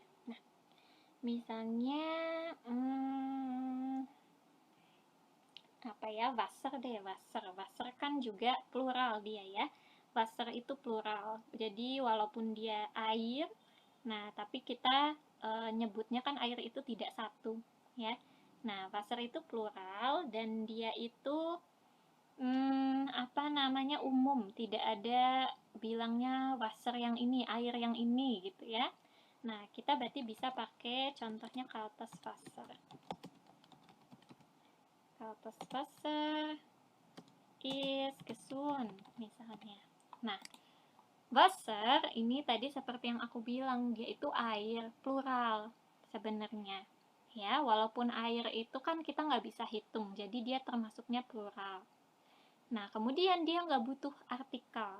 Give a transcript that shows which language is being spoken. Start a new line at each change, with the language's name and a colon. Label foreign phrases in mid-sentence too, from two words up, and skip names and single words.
Indonesian: Nah misalnya apa ya, Wasser deh, Wasser kan juga plural dia ya, Wasser itu plural, jadi walaupun dia air, nah tapi kita nyebutnya kan air itu tidak satu ya. Nah Wasser itu plural dan dia itu apa namanya, umum, tidak ada bilangnya Wasser yang ini, air yang ini gitu ya. Nah kita berarti bisa pakai contohnya
German: kaltes Wasser. Kaltes Wasser is gesund misalnya.
Indonesian: Nah Wasser ini tadi seperti yang aku bilang, dia itu air plural sebenarnya ya, walaupun air itu kan kita nggak bisa hitung, jadi dia termasuknya plural. Nah kemudian dia nggak butuh artikel.